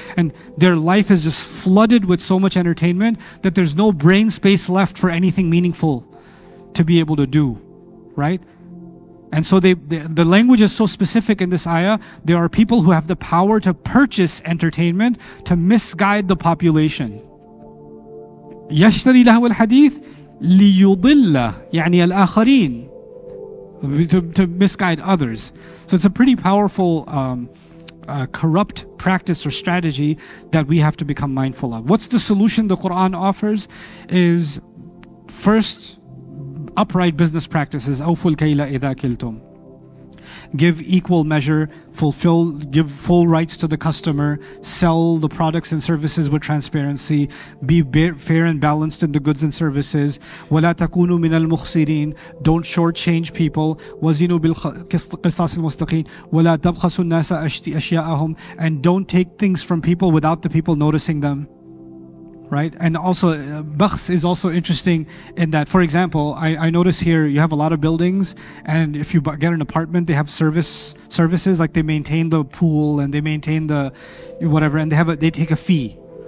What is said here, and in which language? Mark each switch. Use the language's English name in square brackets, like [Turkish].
[English] And their life is just flooded with so much entertainment that there's no brain space left for anything meaningful to be able to do. Right? And so the language is so specific in this ayah. There are people who have the power to purchase entertainment to misguide the population. [Arabic] يشتري له الحديث ليضل يعني الآخرين, [English] to misguide others. So it's a pretty powerful corrupt practice or strategy that we have to become mindful of. What's the solution the Qur'an offers is, first, upright business practices. [Arabic] أوفوا الكيل إذا كلتم. [English] Give equal measure, give full rights to the customer, sell the products and services with transparency, be fair and balanced in the goods and services. [Arabic] ولا تكونوا من المخسرين. [English] Don't shortchange people. [Arabic] وزنوا بالقسطاس المستقيم. ولا تبخسوا الناس أشياءهم. [English] And don't take things from people without the people noticing them. Right? And also, bakhs is also interesting in that, for example, I notice here you have a lot of buildings, and if you get an apartment, they have services, like they maintain the pool and they maintain the whatever, and they take a fee.